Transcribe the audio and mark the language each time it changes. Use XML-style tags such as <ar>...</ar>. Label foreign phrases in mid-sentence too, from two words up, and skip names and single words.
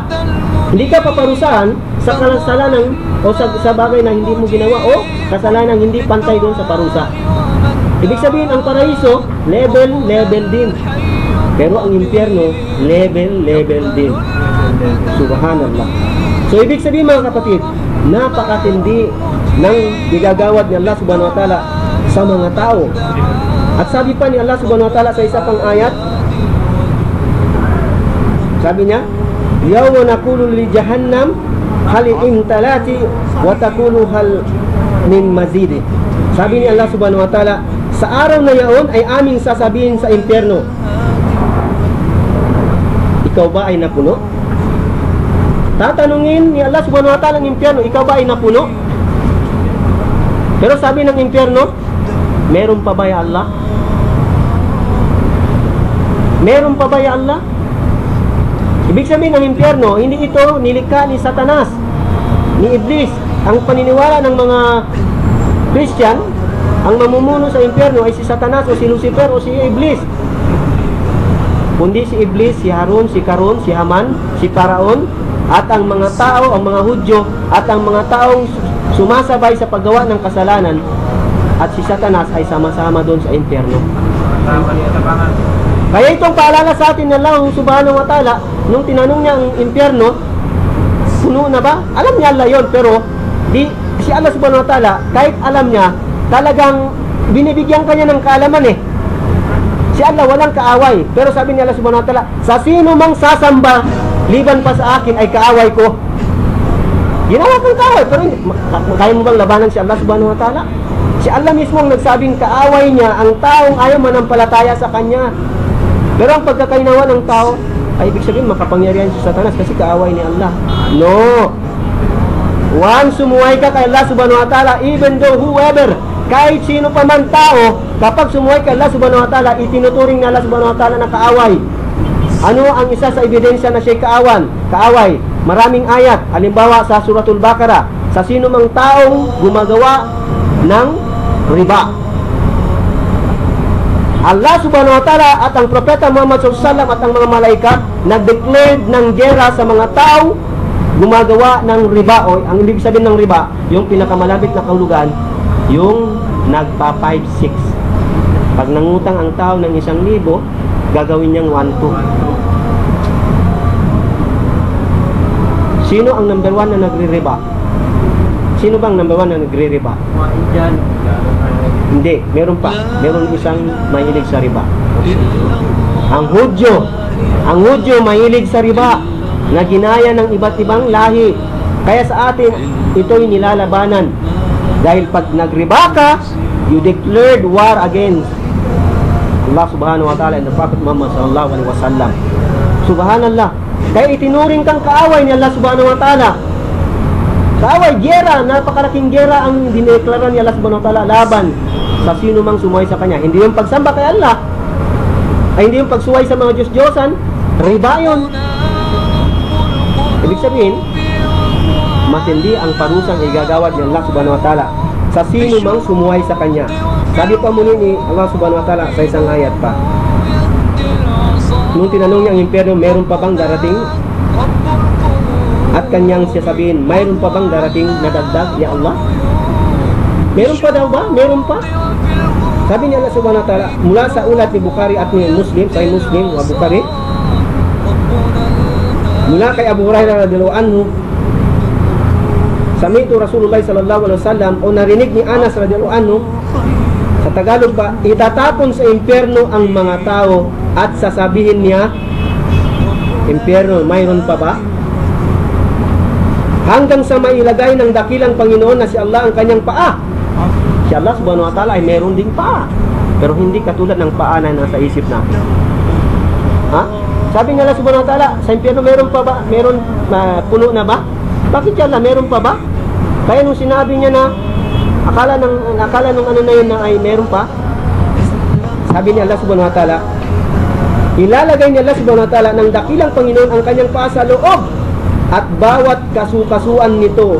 <tl>Hindi ka paparusahan sa kasalanan o sa bagay na hindi mo ginawa o kasalanan hindi pantay doon sa parusa. Ibig sabihin, ang paraiso, level din. Pero ang impyerno, level din. Subhanallah. So, ibig sabihin mga kapatid, napakatindi ng gigagawad ni</tl> <ar>الله سبحانه وتعالى</ar> <tl>sa mga tao. At sabi pa ni</tl> <ar>الله سبحانه وتعالى</ar> <tl>sa isa pang ayat, sabi niya,</tl> <ar>يوم نقول لجهنم هل امتلأت وتقول هل من مزيد.</ar> <tl>Sabi ni</tl> <ar>الله سبحانه وتعالى,</ar> <tl>sa araw na yaon ay aming sasabihin sa impyerno, ikaw ba ay napuno? Tatanungin ni</tl> <ar>الله سبحانه وتعالى</ar> <tl>ng impyerno, ikaw ba ay napuno? Pero sabi ng impyerno, meron pa ba</tl> <ar>يا الله?</ar> <tl>Meron pa ba</tl> <ar>يا الله?</ar> <tl>Ibig sabihin ng impyerno, hindi ito nilikha ni Satanas, ni Iblis. Ang paniniwala ng mga Christian, ang mamumuno sa impyerno ay si Satanas o si Lucifer o si Iblis. Kundi si Iblis, si Harun, si Karun, si Haman, si Paraon, at ang mga tao, ang mga Hudyo, at ang mga taong sumasabay sa paggawa ng kasalanan, at si Satanas ay sama-sama doon sa impyerno. Kaya itong paalala sa atin na</tl> <ar>الله سبحانه وتعالى,</ar> <tl>nung tinanong niya ang impyerno, puno na ba? Alam niya Allah yun, pero si</tl> <ar>الله سبحانه وتعالى,</ar> <tl>kahit alam niya, talagang binibigyan kanya ng kaalaman Si Allah walang kaaway. Pero sabi ni</tl> <ar>الله سبحانه وتعالى,</ar> <tl>sa sino mang sasamba liban pa sa akin ay kaaway ko. Ginawa kong kaaway, pero kaya mo bang labanan si</tl> <ar>الله سبحانه وتعالى?</ar> <tl>Si Allah mismo ang nagsabing kaaway niya ang taong ayaw manampalataya sa kanya. Pero ang pagkakainawa ng tao ay ibig sabihin makapangyarihan si Satanas kasi kaaway ni Allah. No. Once sumuway ka kay</tl> <ar>الله سبحانه وتعالى,</ar> <en>even though whoever,</en> <tl>kahit sino pa man tao, kapag sumuway kay</tl> <ar>الله سبحانه وتعالى,</ar> <tl>itinuturing na</tl> <ar>الله سبحانه وتعالى</ar> <tl>na kaaway. Ano ang isa sa ebidensya na siya'y kaaway? Maraming ayat. Halimbawa sa Suratul Baqarah, sa sino mang taong gumagawa ng riba.</tl> <ar>الله سبحانه وتعالى</ar> <tl>at ang Propeta Muhammad</tl> <ar>صلى الله عليه وسلم</ar> <tl>at ang mga malaikat nag-declare ng gera sa mga taong gumagawa ng riba. O ang ibig sabihin ng riba, yung pinakamalapit na kahulugan, yung nagpa 5-6. Pag nangutang ang tao ng 1,000, gagawin niyang 1-2. Sino ang number 1 na nagre-riba? Sino bang number 1 na nagre-riba? Hindi, meron pa. Meron isang mahilig sa riba. Ang Hudyo mahilig sa riba na ginaya ng iba't ibang lahi. Kaya sa atin, ito'y nilalabanan. Dahil pag nagriba ka,</tl> <en>you declared war against</en> <ar>الله سبحانه وتعالى</ar> <en>and the Prophet Muhammad</en> <ar>صلى الله عليه وسلم.</ar> <tl>Subhanallah. Kaya itinuring kang kaaway ni</tl> <ar>الله سبحانه وتعالى.</ar> <tl>Kaaway, gera, napakalaking gera ang dineklara ni</tl> <ar>الله سبحانه وتعالى</ar> <tl>laban sa sino mang sumuway sa kanya. Hindi yung pagsamba kay Allah, ay hindi yung pagsuway sa mga Diyos-Diyosan, riba yun. Ibig sabihin, matindi ang parusang igagawad ni</tl> <ar>الله سبحانه وتعالى</ar> <tl>sa sino mang sumuway sa kanya. Sabi pa muli ni</tl> <ar>الله سبحانه وتعالى</ar> <tl>sa isang ayat pa, nung tinanong niya ang impyerno, meron pa bang darating? At kanyang sasabihin, mayroon pa bang darating na dagdag,</tl> <ar>يا الله?</ar> <tl>Meron pa daw ba? Meron pa? Sabi niya</tl> <ar>الله سبحانه وتعالى,</ar> <tl>mula sa ulat ni Bukhari at ni Muslim, Sahih Muslim wa Bukhari, mula kay Abu Hurairah</tl> <ar>رضي الله عنه, سمعت رسول الله صلى الله عليه وسلم,</ar> <tl>o narinig ni Anas</tl> <ar>رضي الله عنه,</ar> <tl>sa Tagalog pa, itatapon sa impyerno ang mga tao at sasabihin niya, impyerno, mayroon pa ba? hanggang sa mailagay ng dakilang Panginoon na si Allah ang kanyang paa. Si</tl> <ar>الله سبحانه وتعالى</ar> <tl>ay meron ding paa, pero hindi katulad ng paa na nasa isip natin. Ha? Sabi ng</tl> <ar>الله سبحانه وتعالى,</ar> <tl>sa impyerno meron pa ba? Meron puno na ba? Bakit yan na meron pa ba? Kaya nung sinabi niya na akala nung ano na yun na ay meron pa, sabi ni</tl> <ar>الله سبحانه وتعالى,</ar> <tl>ilalagay ni</tl> <ar>الله سبحانه وتعالى</ar> <tl>ng dakilang Panginoon ang kanyang paa sa loob at bawat kasukasuan nito.</tl>